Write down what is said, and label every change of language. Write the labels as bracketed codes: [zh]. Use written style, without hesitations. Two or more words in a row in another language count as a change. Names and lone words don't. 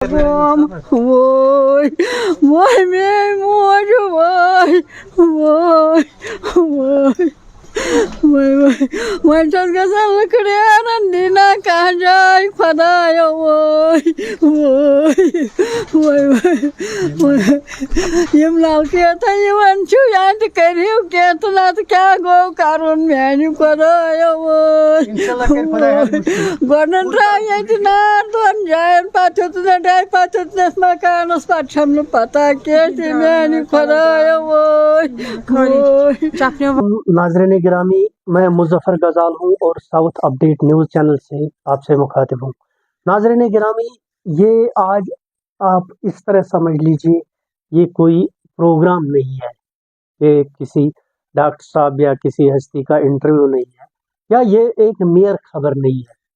[ks] روم وای وای میٛٲنۍ موج وای وای وای وۄنۍ چھَس گژھان لٔکرِ دینا کانٛہہ جاے خۄدایا وٲے وٲے وٲے وٲے یِم نلکہٕ یِوان چھُ یا تہِ کٔرِو کینٛہہ تہٕ نَتہٕ کیٛاہ گوٚو کَرُن میٛانہِ خۄدایا وٲے گۄڈٕ ترٛاو ییٚتہِ نار دۄن جایَن پَتہٕ ہیوٚتنَس ڈَبہِ پَتہٕ ہیوٚتنَس مکانَس پَتہٕ چھَم نہٕ پَتہ کینٛہہ تہِ میٛانہِ خۄدایا وٲے وٲے. [ur] ناظرین گرامی، میں مظفر غزال ہوں اور ساؤتھ اپڈیٹ نیوز چینل سے آپ سے مخاطب ہوں. ناظرین گرامی، یہ آج آپ اس طرح سمجھ لیجئے یہ کوئی پروگرام نہیں ہے، یہ کسی ڈاکٹر صاحب یا کسی ہستی کا انٹرویو نہیں ہے، یا یہ ایک میئر خبر نہیں ہے.